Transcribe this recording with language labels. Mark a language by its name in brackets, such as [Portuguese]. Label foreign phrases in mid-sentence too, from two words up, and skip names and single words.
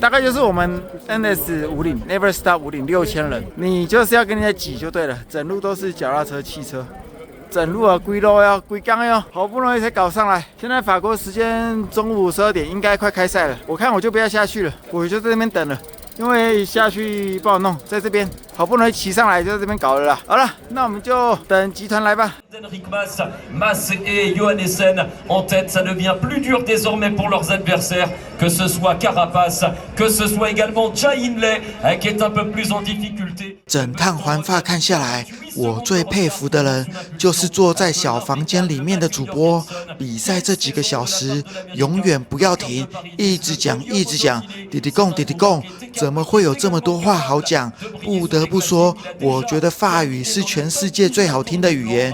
[Chinese] 大概就是我们 NS50 Never Stop 50 6000人，你就是要跟人家挤就对了，整路都是脚踏车、汽车。整路啊，规路呀，规缸哟，好不容易才搞上来。现在法国时间中午12点，应该快开赛了。我看我就不要下去了，我就在那边等了。因为下去不好弄，在这边好不容易骑上来，就在这边搞了啦。好了，那我们就等集团来吧。 [French] Enric Mas et Johannesen en tête, ça devient plus dur désormais pour leurs adversaires, que ce soit Carapaz, que ce soit également Jai Hindley, qui est un peu plus en difficulté. [Chinese] 整趟环法看下来，我最佩服的人就是坐在小房间里面的主播。比赛这几个小时，永远不要停，一直讲，一直讲，滴滴贡，滴滴贡，怎么会有这么多话好讲？不得不说，我觉得法语是全世界最好听的语言。